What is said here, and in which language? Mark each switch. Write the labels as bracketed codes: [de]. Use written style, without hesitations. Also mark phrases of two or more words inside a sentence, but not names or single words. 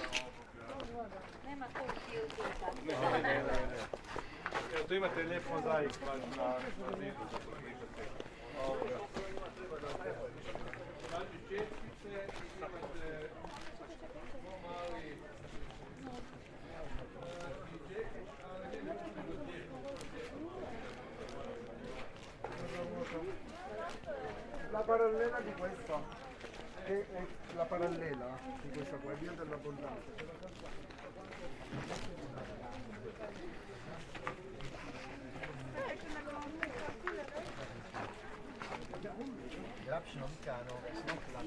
[hr] Tu imate lijep mozaik baš na zidu za pokrivati. Znači čestice, imate mali [it] La parallela di questa è la parallela di questa qua, è via dell'abbondanza. [en] Eruption vulcano, it's not